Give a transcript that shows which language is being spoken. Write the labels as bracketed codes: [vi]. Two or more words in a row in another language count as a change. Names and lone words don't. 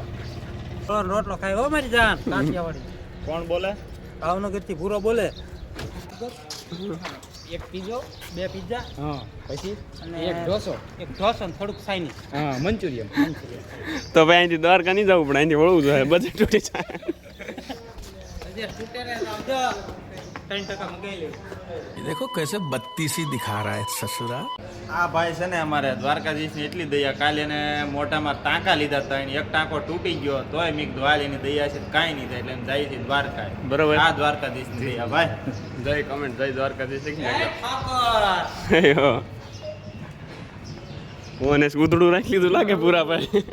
[gu] રોટલો ખાય હો મારી જાન. કાઠિયાવાડી. કોણ બોલે? ભાવનગર થી પૂરો બોલે. એક પીઝો, 2 પિઝા, હા પછી અને એક ઢોસો ને થોડુંક ચાઇનીઝ. હા મંચુરિયન. તો ભાઈ અહીંથી દ્વારકા નહીં જવું પણ અહીંથી વળવું જોઈએ. બજેટ તૂટી જાય. [hi] देखो कैसे बत्तीसी दिखा रहा है ससुरा. [gu] આ ભાઈ છે ને અમારે દ્વારકાધીશની એટલી દયા. કાલે એને મોઢામાં ટાંકા લીધા હતા. એક ટાંકો તૂટી ગયો તોય મેં કીધું હાલ એની દયા છે કાંઈ નહીં થાય એટલે એમ જાય છે દ્વારકા. બરોબર. આ દ્વારકાધીશની દયા ભાઈ. જય કમેન્ટ જય દ્વારકાધીશ. ઓને ઉધડું રાખી લીધું લાગે પૂરા ભાઈ.